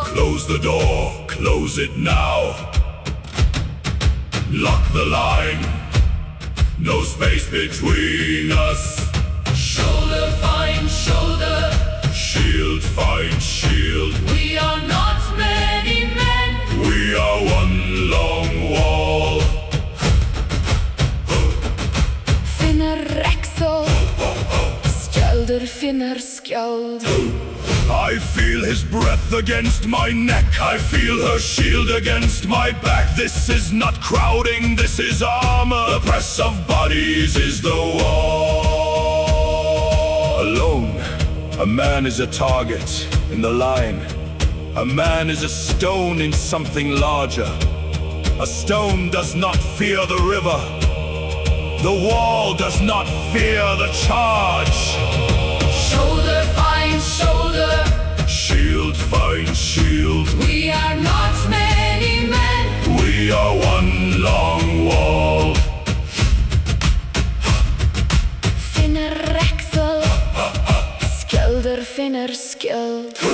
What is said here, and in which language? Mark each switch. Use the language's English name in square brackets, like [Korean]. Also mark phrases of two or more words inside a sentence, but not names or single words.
[English] Close the door, close it now. Lock the line, no space between us. Shoulder find shoulder. Shield find shield, We are not many men. we are one long wall. [Norwegian] Finner Rexel. Skjølder finner skjold. [English] I feel his breath against my neck, I feel her shield against my back. This is not crowding, this is armor. The press of bodies is the wall. Alone, a man is a target in the line. A man is a stone in something larger. A stone does not fear the river. The wall does not fear the charge. Shoulder find shoulder. Shield find shield, We are not many men. we are one long wall. [Norwegian] Finner Rexel. Skjølder finner skjold.